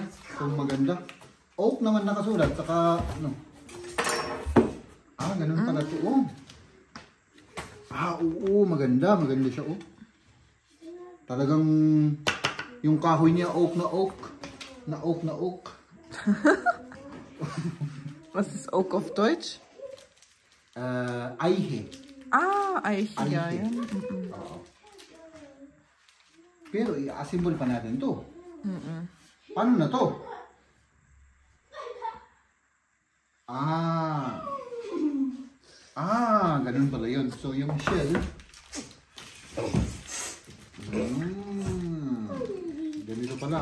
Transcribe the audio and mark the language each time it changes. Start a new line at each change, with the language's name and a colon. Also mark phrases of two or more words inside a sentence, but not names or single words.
Filipino: Kung maganda. Oak naman nakasulat. Saka ano. Ganun pala ito. Oh. Oo. Maganda. Maganda siya. Oh. Talagang yung kahoy niya oak na oak. Na oak na oak.
German: Was ist Oak auf Deutsch? Eiche. Eiche. Ja, ja.
Filipino: Oo. Pero i-assemble pa natin to. Paano na to? Ganun pala yun. So yung shell, ganito pala.